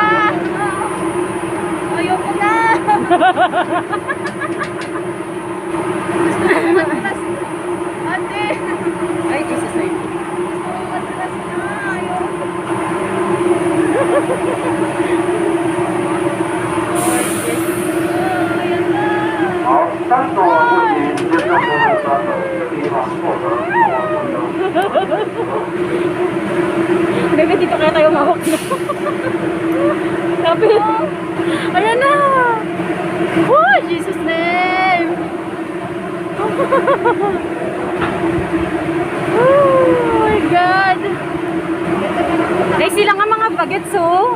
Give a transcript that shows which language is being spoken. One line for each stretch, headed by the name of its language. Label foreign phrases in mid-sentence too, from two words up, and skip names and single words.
Filipino: Ayoko na! Ate!
English: Ay, Jesus name.
Filipino: Madalas na! Ayoko. Ayan na!
Japanese: 関東は5時20分のスタートしています。
Filipino: Bebe, dito kaya tayo mawak na. Sabi. Ayan na.
English: Oh, Jesus name. Oh my God.
Filipino: Ay, sila nga mga bagets, oh.